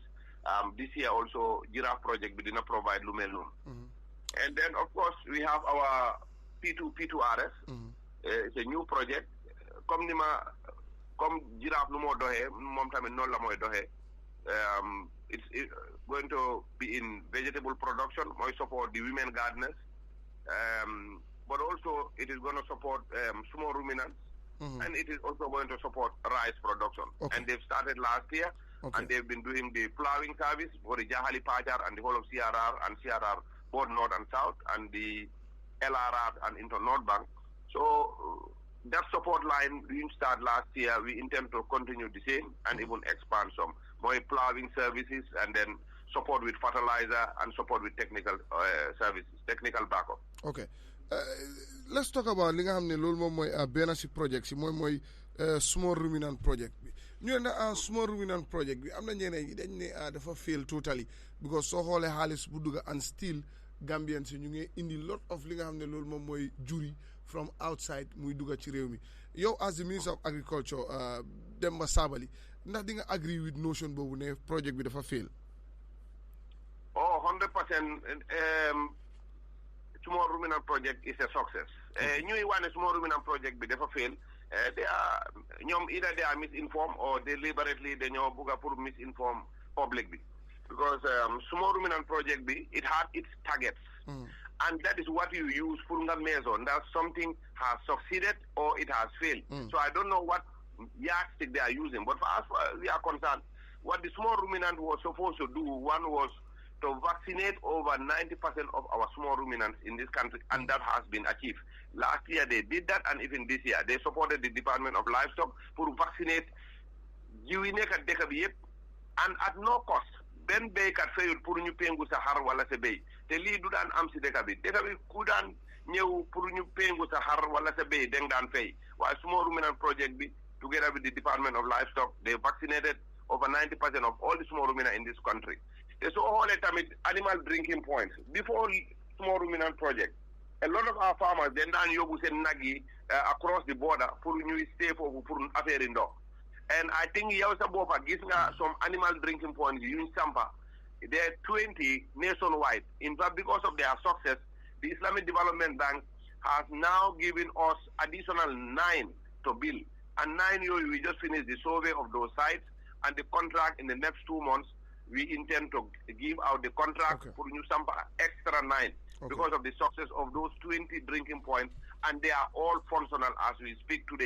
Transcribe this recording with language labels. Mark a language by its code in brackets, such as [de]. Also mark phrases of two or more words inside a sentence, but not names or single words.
[en] This year also giraffe project we did not provide [wo] lu mel noonu. [en] And then of course we have our P2RS. It's a new project. [wo] Comme giraffe nu moo doxee moom tamit noonu la mooy doxee. [en] It's going to be in vegetable production, mooy support the women gardeners. But also it is going to support small ruminants. And it is also going to support rice production. And they've started last year. And they've been doing the plowing service for the Jahali Pajar and the whole of CRR and CRR, both North and South, and the LRR and into North Bank. So that support line we started last year. We intend to continue the same and even expand some more plowing services, and then support with fertilizer and support with technical services, technical backup. [wo] Okay. [en] Let's talk about [wo] li nga xam ne loolu moom mooy benn si project si mooy [en] small ruminant project [wo] bi ñu ne [en] small ruminant project [wo] bi am na ñeneen ñi dañ ne dafa [en] fail totally because [wo] soo xoolee xaalis bu dugga and still Gambian si ñu ngi indi [en] lot of [wo] li nga xam ne loolu moom mooy juri [en] from outside [wo] muy dugga ci réew mi yow [en] as the Minister of Agriculture [wo] Demba Sabally ndax di nga [en] agree with notion [wo] boobu ne project bi dafa fail? [en] Oh, 100%. Small ruminant project is a success. [wo] Ñuy wane [en] small ruminant project bi dafa fail. Either they are misinformed or deliberately [wo] dañoo bugga pour [en] misinform public bi. Because small ruminant project bi, it had its targets. And that is what you use for nga measure that something has succeeded or it has failed. So I don't know what yardstick they are using. But for us, we are concerned. What the small ruminant was supposed to do, one was to vaccinate over 90% of our small ruminants in this country, and that has been achieved. Last year they did that, and even this year they supported the Department of Livestock to vaccinate [wo] jiw nekk dëkk bi yëpp, [en] and at no cost. [wo] Ben béykat fayul pour ñu pengu sa xar wala sa béy te lii du daan am si dëkk bi ku daan ñëw pour ñu pengu sa xar wala sa béy deng daan fay. [en] Waaye small ruminant project bi together with the Department of Livestock, they vaccinated over 90% of all the small ruminants in this country. So all tamit animal drinking points. Before small ruminant project, a lot of our farmers then [wo] daan yóbbu seen nag yi [en] across the border [wo] pour ñuy [en] stay foofu [wo] pour affaire ndox. [en] And I think [wo] yow sa boppa gis nga [en] some animal drinking points [wo] yuñ sampa. [en] There are 20 nationwide. In fact, because of their success, the Islamic Development Bank has now given us additional 9 to build. And 9 years, we just finished the survey of those sites, and the contract in the next 2 months, we intend to give out the contract for New Sampa extra 9 because of the success of those 20 drinking points, and they are all functional as we speak today.